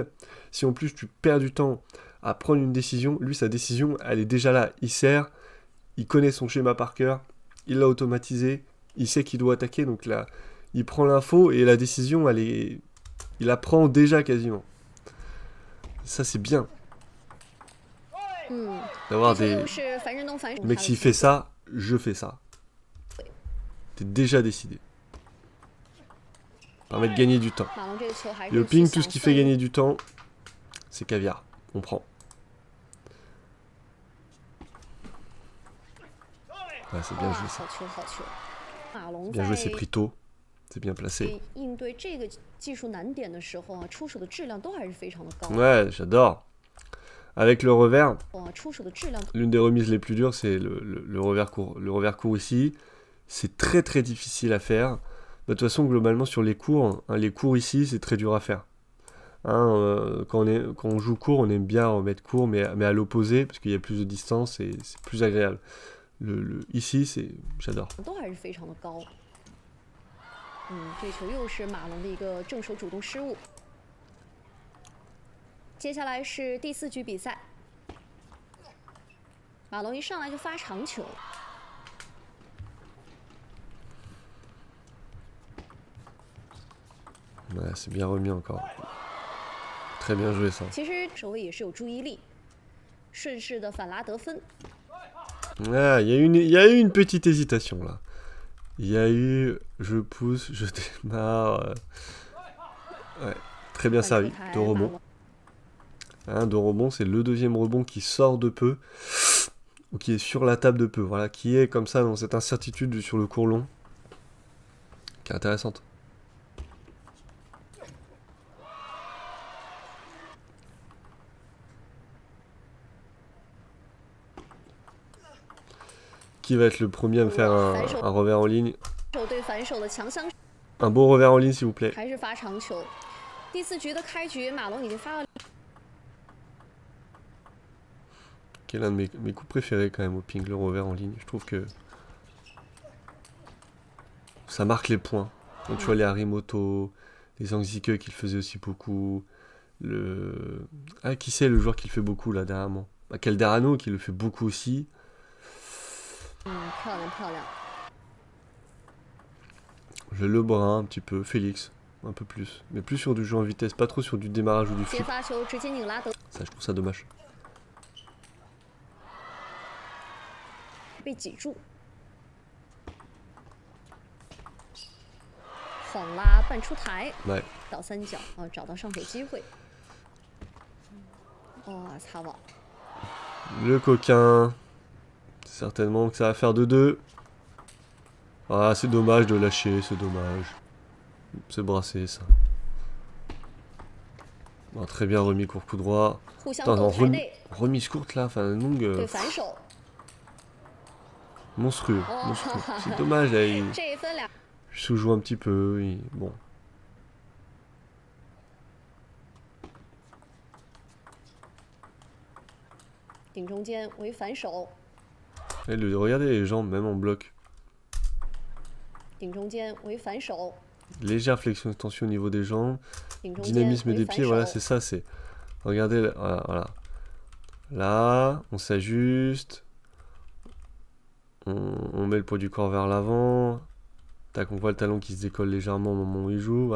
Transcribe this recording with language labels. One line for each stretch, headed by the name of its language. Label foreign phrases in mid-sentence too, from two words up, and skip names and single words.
French: Si en plus, tu perds du temps à prendre une décision, lui, sa décision, elle est déjà là. Il sert, il connaît son schéma par cœur, il l'a automatisé, il sait qu'il doit attaquer, donc là, il prend l'info et la décision, il la prend déjà quasiment. Ça, c'est bien. 嗯， D'avoir
Chinese: 这球
French: des...
Chinese: 又是樊振东反手
French: Le mec, s'il fait ça, je fais ça. T'es déjà décidé. Permet de gagner du temps.
Chinese: 马龙这个球还
French: Et au
Chinese: 是去
French: ping, tout
Chinese: 想
French: ce qui fait
Chinese: 分
French: gagner du temps, c'est caviar. On prend. Ouais, c'est bien 哇， joué ça.
Chinese: 好球好球！马龙
French: Bien joué, c'est
Chinese: 在
French: pris tôt. C'est bien placé.
Chinese: 应对这个技术难点的时候啊，出手的质量都还是非常的高。
French: Ouais, j'adore. Avec le revers,
Chinese: 哇，出手的质量
French: l'une des remises les plus dures, c'est le revers court. Le revers court ici, c'est très très difficile à faire. De toute façon, globalement, sur les cours, hein, les cours ici, c'est très dur à faire. Hein, quand on joue court, on aime bien remettre court, mais à l'opposé, parce qu'il y a plus de distance et c'est plus agréable. Ici, j'adore.
Chinese: 都还是非常的高。这球又是马龙的一个正手主动失误。接下来是第4局比赛，马龙一上来就发长球。
French: Ouais, c'est bien remis encore. Très bien joué ça.
Chinese: 其实守卫也是有注意力，顺势的反拉得分。
French: Ah, il y a eu une petite hésitation là. Il y a eu je pousse, je démarre. Ouais, très bien servi. Deux rebonds. Hein, deux rebonds, c'est le deuxième rebond qui sort de peu. Ou qui est sur la table de peu. Voilà, qui est comme ça dans cette incertitude sur le court long. Qui est intéressante. Qui va être le premier à me faire un revers en ligne?
Chinese: 手对反手的强相，
French: Un beau revers en ligne, s'il vous plaît.
Chinese: 还是发长球。第4局的开局，马龙已经发了。
French: Qui est l'un de mes coups préférés quand même au ping, le revers en ligne. Je trouve que ça marque les points. Donc, tu vois les Harimoto, les Zhang Zike qui le faisaient aussi beaucoup. Ah, qui c'est le joueur qui le fait beaucoup là dernièrement? Calderano qui le fait beaucoup aussi.
Chinese: 漂亮漂亮。
French: Le Lebrun un petit peu, Félix un peu plus. Mais plus sur du jeu en vitesse, pas trop sur du démarrage ou du
Chinese: 接
French: flip.
Chinese: 发球直接拧拉得
French: Ça, je trouve ça dommage.
Chinese: 被挤住，晃拉半出台，
French: Ouais.
Chinese: 倒三角啊，找到上手机会。哇，擦网！
French: Le coquin. Certainement que ça va faire 2-2. Ah, c'est dommage de lâcher, c'est dommage. C'est brassé, ça. Bon, très bien remis court coup droit.
Chinese: 互相
French: Attends,
Chinese: 抖
French: non,
Chinese: 台内
French: remise courte là, enfin longue.
Chinese: 对反手，
French: Monstrueux, monstrueux. C'est dommage, là, il
Chinese: 这一分俩
French: sous-joue un petit peu. Bon.
Chinese: 顶中间为反手，
French: Et regardez les jambes, même en bloc.
Chinese: 顶中间为反手，
French: Légère flexion extension au niveau des jambes.
Chinese: 顶中间
French: Dynamisme
Chinese: 为
French: des
Chinese: 反
French: pieds, voilà,
Chinese: 手
French: c'est，ça, c'est... Regardez, voilà, voilà. Là, on s'ajuste. On met le poids du corps vers l'avant. Tac, on voit le talon qui se décolle légèrement au moment où il joue.